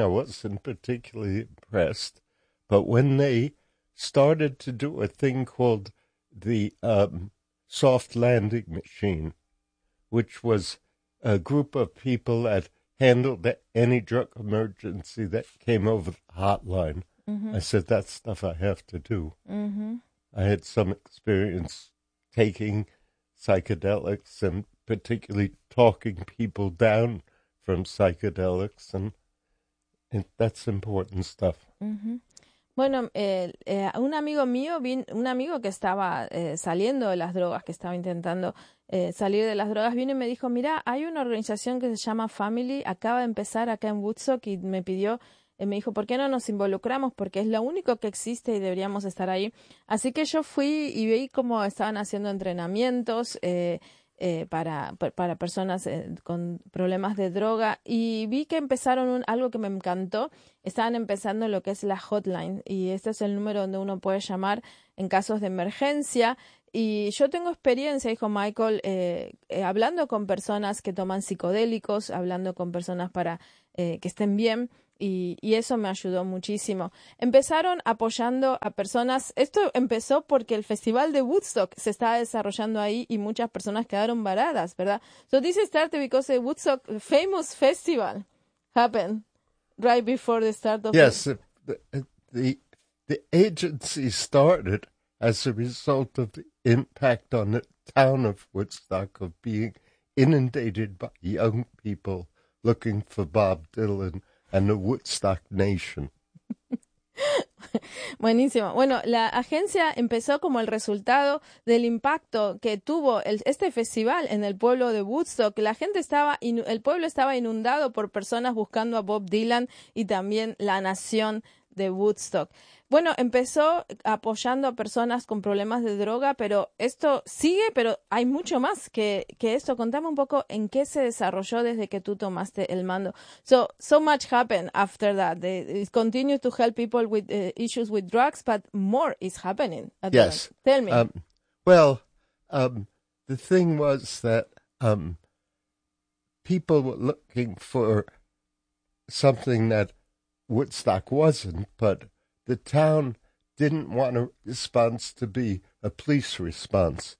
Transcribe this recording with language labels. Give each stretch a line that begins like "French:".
English: I wasn't particularly impressed. But when they started to do a thing called the soft landing machine, which was a group of people that handled any drug emergency that came over the hotline. Mm-hmm. I said, that's stuff I have to do. Mm-hmm. I had some experience taking psychedelics and particularly talking people down from psychedelics, and that's important stuff. Mm-hmm.
Spanish: Bueno, un amigo mío, un amigo que estaba saliendo de las drogas, que estaba intentando salir de las drogas, vino y me dijo, mira, hay una organización que se llama Family, acaba de empezar acá en Woodstock, y me pidió, me dijo, ¿por qué no nos involucramos? Porque es lo único que existe y deberíamos estar ahí. Así que yo fui y vi cómo estaban haciendo entrenamientos para personas con problemas de droga. Y vi que empezaron algo que me encantó. Estaban empezando lo que es la hotline. Y este es el número donde uno puede llamar en casos de emergencia. Y yo tengo experiencia, dijo Michael, hablando con personas que toman psicodélicos, hablando con personas para que estén bien. Y eso me ayudó muchísimo. Empezaron apoyando a personas. Esto empezó porque el festival de Woodstock se estaba desarrollando ahí y muchas personas quedaron varadas, ¿verdad?
English: So this started because the Woodstock famous festival happened right before the start of the agency started as a result of the impact on the town of Woodstock of being inundated by young people looking for Bob Dylan and the Woodstock Nation.
Spanish: Buenísimo. Bueno, la agencia empezó como el resultado del impacto que tuvo este festival en el pueblo de Woodstock. La gente estaba, el pueblo estaba inundado por personas buscando a Bob Dylan y también la nación de Woodstock. Bueno, empezó apoyando a personas con problemas de droga, pero esto sigue, pero hay mucho más que esto. Contame un poco en qué se desarrolló desde que tú tomaste el mando.
English: So much happened after that. It continues to help people with issues with drugs, but more is happening. Yes. Tell me. The thing was that people were looking for something that Woodstock wasn't, but the town didn't want a response to be a police response.